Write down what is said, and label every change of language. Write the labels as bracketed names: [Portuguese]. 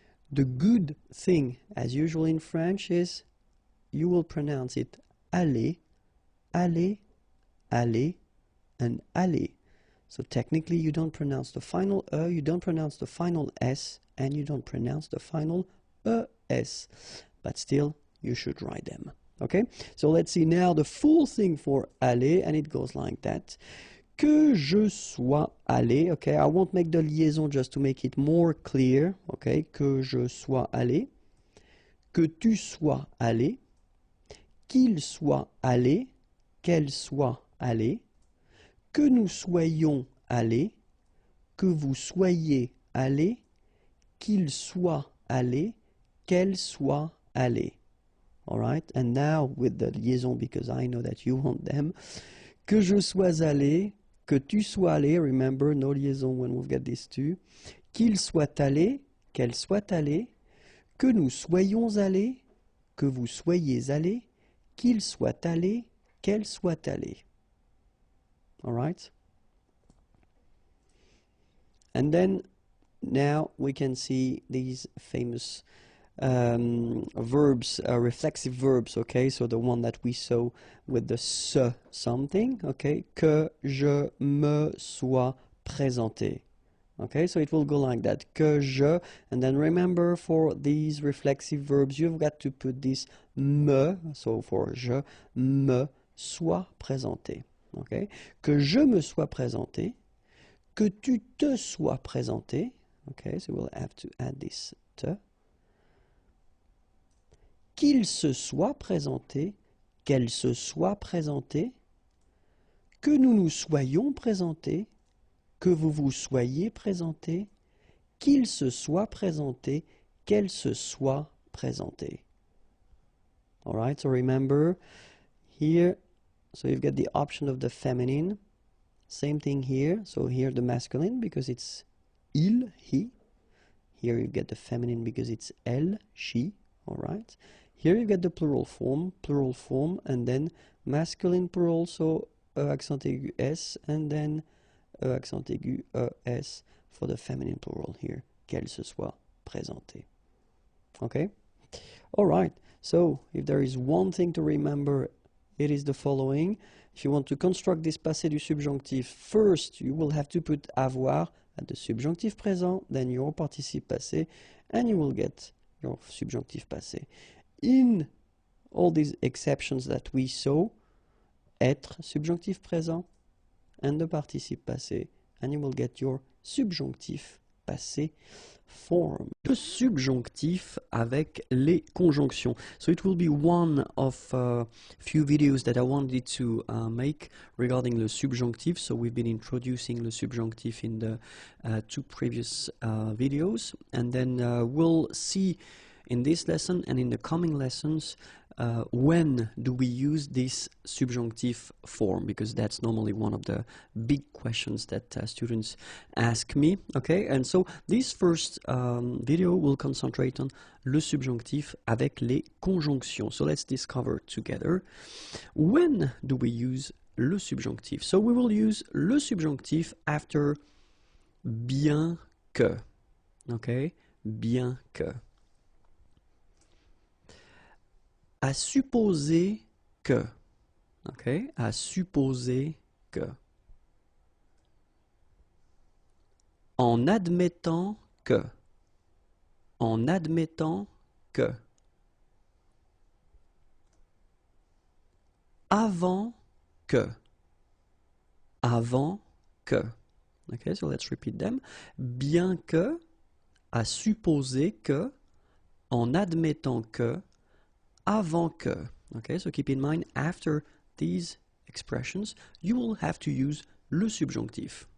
[English] The good thing, as usual in French, is you will pronounce it aller, aller, aller, and aller. So technically you don't pronounce the final you don't pronounce the final s, and you don't pronounce the final es, but still you should write them. Okay, so let's see now the full thing for aller, and it goes like that. [French] Que je sois allé, [English] okay, I won't make the liaison just to make it more clear, okay, [French] que je sois allé, que tu sois allé, qu'il soit allé, qu'elle soit allée, que nous soyons allés, que vous soyez allés, qu'il soit allé, qu'elle soit allée. [English] All right, and now with the liaison, because I know that you want them. [French] Que je sois allé, que tu sois allé, [English] remember, no liaison when we've got these two. [French] Qu'il soit allé, qu'elle soit allée, que nous soyons allés, que vous soyez allés, qu'il soit allé, qu'elle soit allée. [English] All right? And then now we can see these famous verbs, reflexive verbs, okay? So the one that we saw with the se something, okay? [French] Que je me sois présenté. [English] Okay, so it will go like that. Que je, and then remember for these reflexive verbs, you've got to put this me, so for [French] je me sois présenté. Okay, que je me sois présenté, que tu te sois présenté. [English] Okay, so we'll have to add this te. [French] Qu'il se soit présenté, qu'elle se soit présentée, que nous nous soyons présentés, que vous vous soyez présenté, qu'il se soit présenté, qu'elle se soit présentée. [English] All right, so remember here, so you've got the option of the feminine. Same thing here, so here the masculine because it's il, he. Here you get the feminine because it's elle, she. All right. Here you get the plural form, and then masculine plural, so accent aigu s, and then accent aigu es for the feminine plural here, [French] qu'elle se soit présentée. [English] Okay? All right. So if there is one thing to remember, it is the following. If you want to construct this passé du subjonctif, first you will have to put avoir at the subjonctif présent, then your participe passé, and you will get your subjonctif passé. In all these exceptions that we saw, être, subjonctif présent, and the participe passé, and you will get your subjonctif passé form. [French] Le subjonctif avec les conjonctions. [English] So it will be one of few videos that I wanted to make regarding the subjonctif. So we've been introducing the subjonctif in the two previous videos, and then we'll see in this lesson and in the coming lessons when do we use this subjunctive form, because that's normally one of the big questions that students ask me. Okay, and so this first video will concentrate on [French] le subjonctif avec les conjonctions. [English] So let's discover together when do we use le subjonctif. So we will use le subjonctif after [French] bien que. Okay, bien que. À supposer que, ok, à supposer que, en admettant que, en admettant que, avant que, avant que, ok, [English] so let's repeat them, [French] bien que, à supposer que, en admettant que, avant que. [English] Okay, so keep in mind, after these expressions, you will have to use le subjonctif.